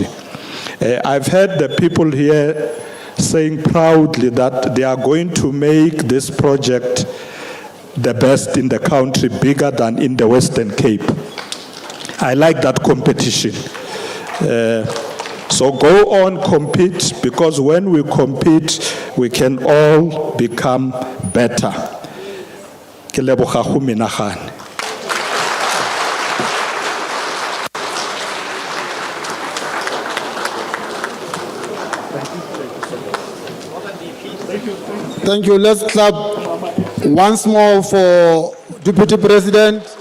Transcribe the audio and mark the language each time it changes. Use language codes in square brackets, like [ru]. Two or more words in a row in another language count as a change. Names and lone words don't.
[en] I've heard the people here saying proudly that they are going to make this project the best in the country, bigger than in the Western Cape. I like that competition. So go on, compete, because when we compete, we can all become better. [tn] Ke leboga go menagane. [en] Thank you. Let's clap once more for Deputy President.